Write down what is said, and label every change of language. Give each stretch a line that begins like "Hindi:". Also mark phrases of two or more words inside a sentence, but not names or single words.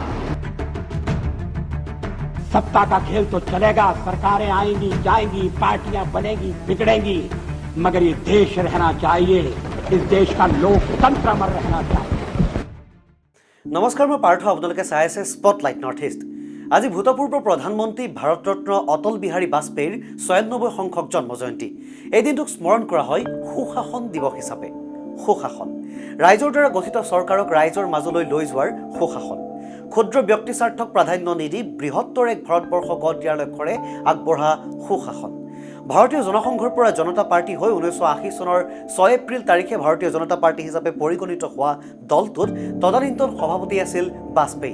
Hindi: सत्ता का खेल तो चलेगा, सरकारें आएंगी जाएंगी, पार्टियां बनेगी बिगड़ेंगी, मगर ये देश रहना चाहिए, इस देश का लोकतंत्र अमर रहना चाहिए। नमस्कार, मैं पार्थ।
Assamese: আপোনালোকে চাই আছে স্পটলাইট নৰ্থ ইষ্ট। আজি ভূতপূৰ্ব প্ৰধানমন্ত্ৰী ভাৰত ৰত্ন অটল বিহাৰী বাজপেয়ীৰ 96 সংখ্যক জন্ম জয়ন্তী। এই দিনটোক স্মৰণ কৰা হয় সুশাসন দিৱস হিচাপে। সুশাসন ৰাইজৰ দ্বাৰা গঠিত চৰকাৰক ৰাইজৰ মাজলৈ লৈ যোৱাৰ সুশাসন। ক্ষুদ্ৰ ব্যক্তি স্বাৰ্থক প্ৰাধান্য নিদি বৃহত্তৰ এক ভাৰতবৰ্ষ গঢ় দিয়াৰ লক্ষ্যৰে আগবঢ়া সুশাসন। ভাৰতীয় জনসংঘৰ পৰা জনতা পাৰ্টি হৈ 1980 চনৰ 6 এপ্ৰিল তাৰিখে ভাৰতীয় জনতা পাৰ্টি হিচাপে পৰিগণিত হোৱা দলটোত তদানীন্তন সভাপতি আছিল বাজপেয়ী।